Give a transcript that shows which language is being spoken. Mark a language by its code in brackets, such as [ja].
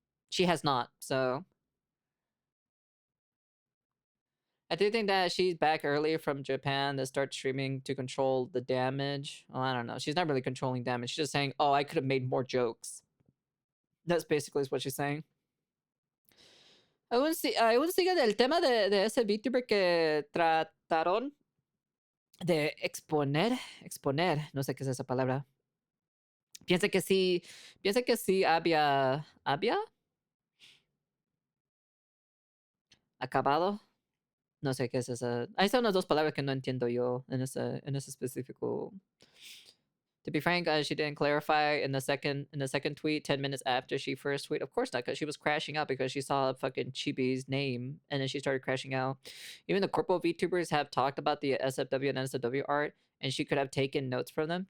[en] She has not, so. I do think that she's back early from Japan to start streaming to control the damage. Well, I don't know. She's not really controlling damage. She's just saying, oh, I could have made more jokes. That's basically what she's saying. [es] Aún sigue del tema de ese VTuber que trataron de exponer, no sé qué es esa palabra. Piensa que sí había acabado. No sé qué es esa. Ahí están unas dos palabras que no entiendo yo en ese específico. [en] To be frank, she didn't clarify in the second tweet 10 minutes after she first tweeted. Of course not, because she was crashing out because she saw fucking Chibi's name and then she started crashing out. Even the corpo VTubers have talked about the SFW and NSFW art, and she could have taken notes from them.